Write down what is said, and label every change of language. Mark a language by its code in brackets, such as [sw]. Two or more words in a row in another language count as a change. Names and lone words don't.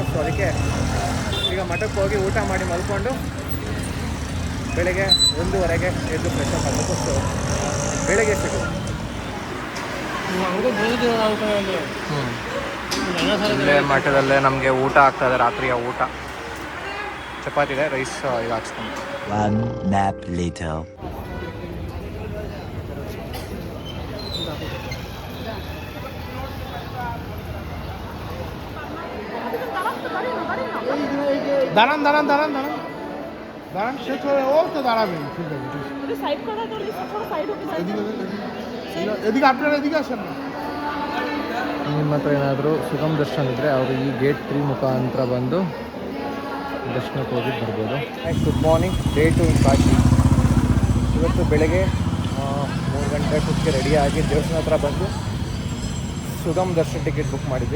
[kn] ಸೊ ಅದಕ್ಕೆ ಈಗ ಮಠಕ್ಕೆ ಹೋಗಿ ಊಟ ಮಾಡಿ ಮಲ್ಕೊಂಡು ಬೆಳಗ್ಗೆ 1:30ಗೆ ಎದ್ದು [en] fresh up [kn] ಆಗಬೇಕು. ಸೊ ಬೆಳಗ್ಗೆ ಸಿಗೋದು. ಇಲ್ಲೇ ಮಠದಲ್ಲೇ ನಮಗೆ ಊಟ ಆಗ್ತದೆ, ರಾತ್ರಿಯ ಊಟ. ಚಪಾತಿ ಇದೆ, ರೈಸ್ ಈಗ ಹಾಕ್ಸ್ಕೊಂಡು. [bn] দাঁড়ান দাঁড়ান দাঁড়ান দাঁড়ান দাঁড়ান শেষ হয়ে ও তো দাঁড়াবেন। ঠিক আছে, এদিকে আপনারা এদিকে আসেন না। [kn] ನಿಮ್ಮ ಹತ್ರ ಏನಾದರೂ ಸುಗಮ್ ದರ್ಶನ ಇದ್ದರೆ ಅವರು ಈ ಗೇಟ್ 3 ಮುಖಾಂತರ ಬಂದು ದರ್ಶನಕ್ಕೆ ಹೋಗಿ ಬರ್ಬೋದು. [en] good morning, day 2 in Kashi. [kn] ಇವತ್ತು ಬೆಳಗ್ಗೆ 3 ಗಂಟೆ ಅಷ್ಟೊತ್ತಿಗೆ ರೆಡಿಯಾಗಿ ದೇವಸ್ಥಾನ ಹತ್ರ ಬಂದು ಸುಗಮ್ ದರ್ಶನ [en] ticket book [kn] ಮಾಡಿದ್ವಿ.